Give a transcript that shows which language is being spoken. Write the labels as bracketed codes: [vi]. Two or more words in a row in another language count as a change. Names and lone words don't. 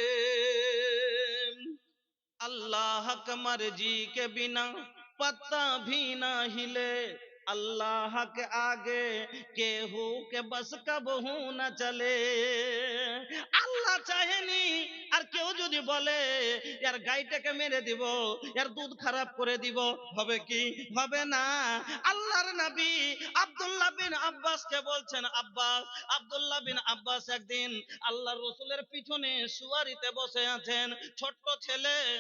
[bho] अल्लाह के मर्जी के बिना पत्ता भी ना हिले, अल्लाह के आगे केहू के बस कबहू न चले। [bn] আল্লাহ চাহেনি আর কেউ যদি বলে यार গাইটাকে মেরে দিব, यार দুধ খারাপ করে দিব, হবে কি? হবে না। আল্লাহর নবী আব্দুল্লাহ বিন আব্বাসকে বলছেন, আব্বাস, আব্দুল্লাহ বিন আব্বাস একদিন আল্লাহর রাসূলের পিছনে সুয়ারিতে বসে আছেন, ছোট্ট ছেলে।